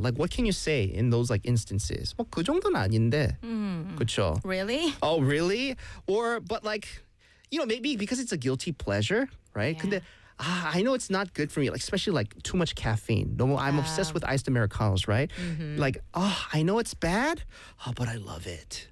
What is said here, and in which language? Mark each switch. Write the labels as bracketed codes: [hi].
[en] Like, what can you say in those like instances? [ko] 뭐 그 정도는 아닌데, 그렇죠? [en] Really? Oh, really? Or but like, you know, maybe because it's a guilty pleasure, right? Yeah. 근데 I know it's not good for me, like especially like too much caffeine. No, I'm obsessed with iced Americanos, right? Mm-hmm. Like, I know it's bad, but I love it,